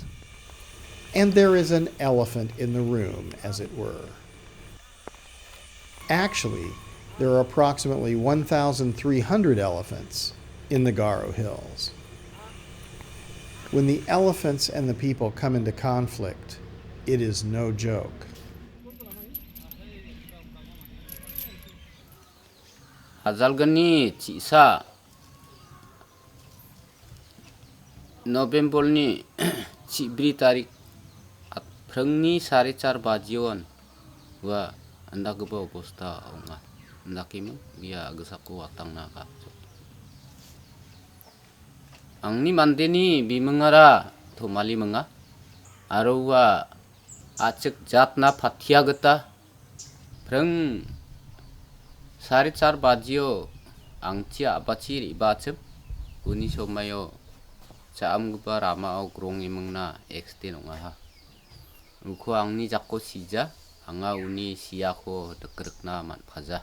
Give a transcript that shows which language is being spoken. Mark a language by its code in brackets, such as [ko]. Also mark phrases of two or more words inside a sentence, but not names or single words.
[en] And there is an elephant in the room, as it were. Actually, there are approximately 1,300 elephants in the Garo Hills. When the elephants and the people come into conflict, it is no joke. [grt] Azalgani cisa November ni cibri tarik Prangni sari car bajion wa anda geba obosta onga anda kim biya gesaku watang naka angni mandeni bimengara to mali menga arowa acek jatna pathia geta prang sari car bajio angcia abaci ribacep uni somayo caam geba rama au grong imengna extend onga ha Uko angni jakko sija, anga uni siako dekrikna man paja.